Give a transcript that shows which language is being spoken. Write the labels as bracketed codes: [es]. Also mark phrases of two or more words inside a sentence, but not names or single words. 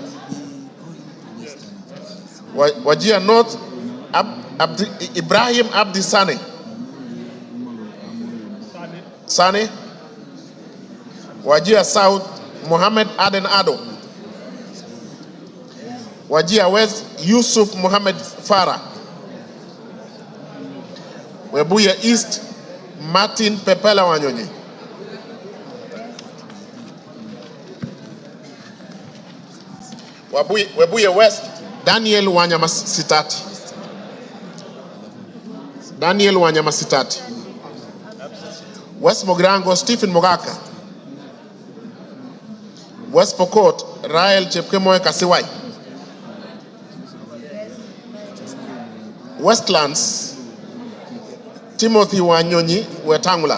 [en] Wajir North, Ibrahim Abdi Sane. Sane. Wajir South, Mohammed Aden Ado. Wajir West, Yusuf Mohammed Farah. Webuye East, Martin Pepela Wanyonyi. Webuye West, Daniel Wanyama Sitati. Daniel Wanyama Sitati. West Mogrango, Stephen Mogaka. West Pokot, Rael Chepkemoe Kasiwai. Westlands, Timothy Wanyonyi Wetangula.